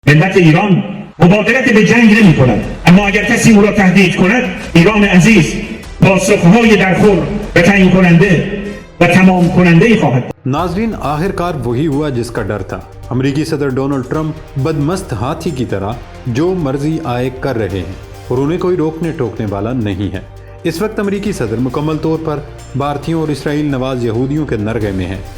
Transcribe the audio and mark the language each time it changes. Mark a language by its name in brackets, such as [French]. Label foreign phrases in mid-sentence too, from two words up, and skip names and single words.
[Persian] ملت ایران مبادرت به جنگ نمی کند، اما اگر کسی او را تهدید کند ایران عزیز پاسخهای درخور و تعیین کننده و تمام کننده خواهد. [Urdu] ناظرین، آخر کار وہی ہوا جس کا ڈر تھا۔ امریکی صدر ڈونلڈ ٹرمپ بدمست ہاتھی کی طرح جو مرضی آئے کر رہے ہیں اور انہیں کوئی روکنے ٹوکنے والا نہیں ہے۔ اس وقت امریکی صدر مکمل طور پر بھارتیوں اور اسرائیل نواز یہودیوں کے نرغے میں ہیں۔